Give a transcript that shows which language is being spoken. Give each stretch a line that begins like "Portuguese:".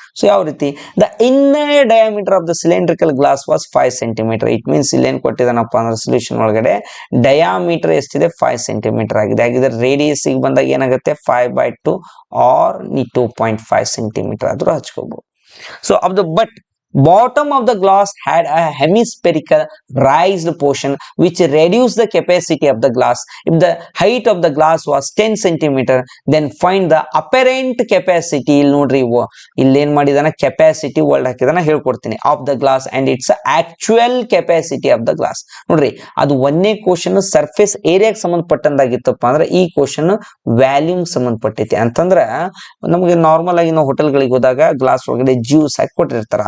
Kannada: So ಯಾವ ರೀತಿ,
English: The inner diameter of the cylindrical glass was 5 centimetre.
Kannada: It means ಇಲ್ಲಿ ಏನ್ ಕೊಟ್ಟಿದ್ದಾನಪ್ಪ ಅಂದ್ರೆ ಸೊಲ್ಯೂಷನ್ ಒಳಗಡೆ ಡಯಾಮೀಟರ್ ಎಷ್ಟಿದೆ, 5 ಸೆಂಟಿಮೀಟರ್ ಆಗಿದೆ. ಹಾಗಿದ್ರೆ ರೇಡಿಯಸ್ ಬಂದಾಗ ಏನಾಗುತ್ತೆ, 5/2 or 2.5 ಸೆಂಟಿಮೀಟರ್ ಆದ್ರೂ ಹಚ್ಕೋಬಹುದು. So of the but
English: Bottom of the glass had a hemispherical raised portion which reduced the capacity of the glass. If the height of the glass was 10 centimeter, then find the apparent capacity.
Kannada: ಇಲ್ಲಿ ನೋಡ್ರಿ ಇಲ್ಲಿ ಏನ್ ಮಾಡಿದಾನ capacity word ಹಾಕಿದಾನ ಹೇಳ್ಕೊಡ್ತೀನಿ
English: Of the glass and it's actual capacity of the glass.
Kannada: ನೋಡ್ರಿ ಅದು ಒಂದೇ question surface ಏರಿಯಾಗೆ ಸಂಬಂಧಪಟ್ಟಂದಾಗಿತ್ತಪ್ಪ ಅಂದ್ರೆ ಈ ಕ್ವಶನ್ ವ್ಯಾಲ್ಯೂಮ್ ಸಂಬಂಧಪಟ್ಟೈತಿ. ಅಂತಂದ್ರ ನಮಗೆ ನಾರ್ಮಲ್ ಆಗಿ ನಾವು ಹೋಟೆಲ್ಗಳಿಗೆ ಹೋದಾಗ ಗ್ಲಾಸ್ ಒಳಗಡೆ ಜ್ಯೂಸ್ ಹಾಕಿ ಕೊಟ್ಟಿರ್ತಾರೆ.